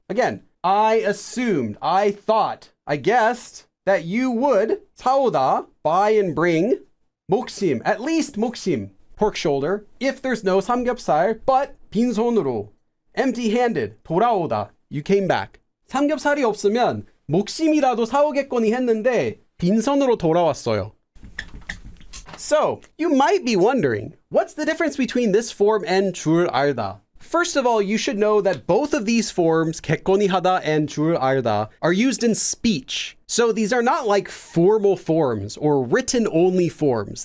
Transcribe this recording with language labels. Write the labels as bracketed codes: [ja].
[en] Again, I assumed, I thought, I guessed that you would [ko] 사오다, [en] buy and bring 목심, at least 목심, pork shoulder, if there's no 삼겹살, but [ko] 빈손으로, [en] empty-handed, [ko] 돌아오다, [en] you came back. [ko] 삼겹살이 없으면 목심이라도 사오겠거니 했는데 빈손으로 돌아왔어요. [en] So, you might be wondering, what's the difference between this form and [ko] 줄 알다? [en] First of all, you should know that both of these forms, [ko] 겠거니 하다 [en] and [ko] 줄 알다, [en] are used in speech. So these are not like formal forms or written-only forms.